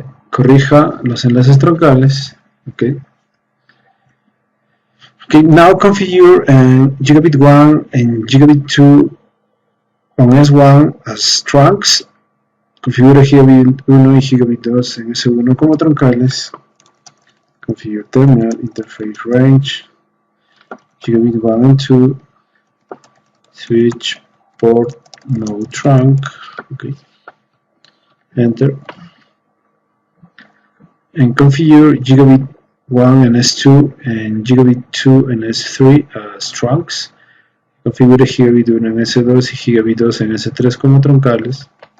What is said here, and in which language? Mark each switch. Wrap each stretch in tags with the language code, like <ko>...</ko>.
<es>Corrija los enlaces troncales.</es> <en>Okay. Okay, now configure gigabit 1 and gigabit 2 on S1 as trunks.</en> <es>Configura gigabit 1 y gigabit 2 en S1 como troncales.</es> <en>Configure terminal interface range. Gigabit 1 and 2. Switch port no trunk. Okay. Enter. And configure gigabit 1 and S2 and gigabit 2 and S3 as trunks.</en> <es>Configure gigabit 1 en S2 y gigabit 2 en S3 como troncales.</es>